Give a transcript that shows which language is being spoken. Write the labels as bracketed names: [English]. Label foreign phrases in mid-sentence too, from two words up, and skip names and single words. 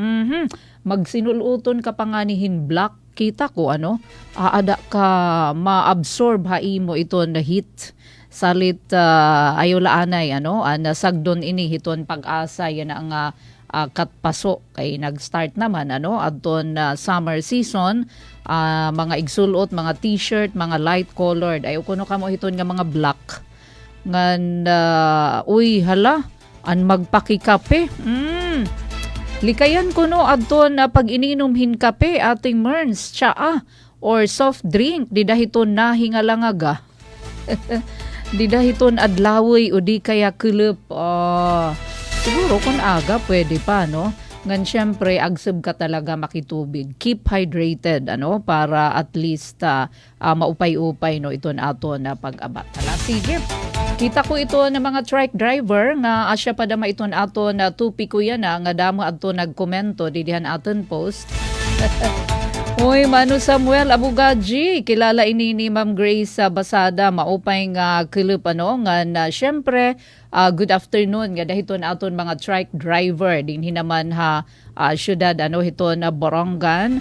[Waray] Magsinuluton ka panganihin black, kita ko aada ka ma-absorb haimo ito na heat salit ayo laanay sagdon ini hiton pag-asa yan ang katpaso kay nag-start naman adton summer season, mga igsulot, mga t-shirt, mga [English] light colored, [Waray] ayo kuno kamo hiton nga mga black ngan an magpakikape. Likayan ko adton pag ininomhin kape ating Merns, tsaa, or [English] soft drink, [Waray] di dahiton na hingalangaga. Di dahiton adlawoy o di kaya kulop. Siguro kung aga pwede pa, Ngan syempre agsab ka talaga makitubig. [English] Keep hydrated, [Waray] para [English] at least maupay-upay iton aton na pag-abat. Sige. [Waray] Kita ko ito ng mga [English] truck driver [Waray] nga asya pa dama iton ato na tupi ko yan nga damo ato nagkomento didihan aton post. Uy, Manu Samuel Abugaji, kilala ini ni Ma'am Grace Basada, maupay nga kilip nga na syempre, [English] good afternoon [Waray] nga dahiton aton mga [English] truck driver [Waray] din hinaman syudad hiton na Borongan.